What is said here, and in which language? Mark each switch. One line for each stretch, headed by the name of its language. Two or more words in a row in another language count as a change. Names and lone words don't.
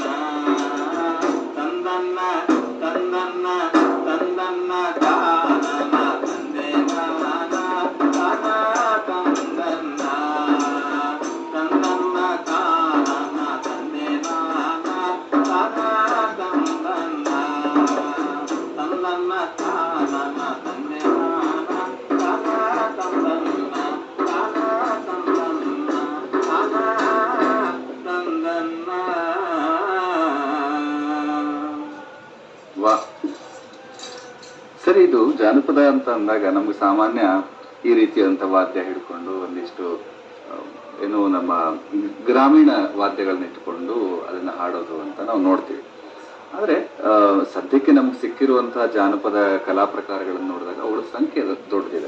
Kannada: ತಂದನ್ನ ತಂದನ್ನ ತಂದನ್ನ ತಾನನ ತಂದೆ ನಾನ ತಾನ ತಂದನ್ನ ತಂದನ್ನ ತಾನನ ತಂದೆ ನಾನ ತಾನ ತಂದನ್ನ ತಂದನ್ನ ತಾನನ ತಂದೆ ನಾನ ತಾನ ತಂದನ್ನ ತಾನ ತಂದನ್ನ ತಾನ ತಂದನ್ನ. ವಾಹ್, ಸರಿ. ಇದು ಜಾನಪದ ಅಂತ ಅಂದಾಗ ನಮ್ಗೆ ಸಾಮಾನ್ಯ ಈ ರೀತಿಯಾದಂಥ ವಾದ್ಯ ಹಿಡ್ಕೊಂಡು ಒಂದಿಷ್ಟು ಏನು ನಮ್ಮ ಗ್ರಾಮೀಣ ವಾದ್ಯಗಳನ್ನ ಇಟ್ಕೊಂಡು ಅದನ್ನ ಹಾಡೋದು ಅಂತ ನಾವು ನೋಡ್ತೀವಿ. ಆದರೆ ಸದ್ಯಕ್ಕೆ ನಮ್ಗೆ ಸಿಕ್ಕಿರುವಂತಹ ಜಾನಪದ ಕಲಾ ಪ್ರಕಾರಗಳನ್ನು ನೋಡಿದಾಗ ಅವಳ ಸಂಖ್ಯೆ ದೊಡ್ಡದಿದೆ.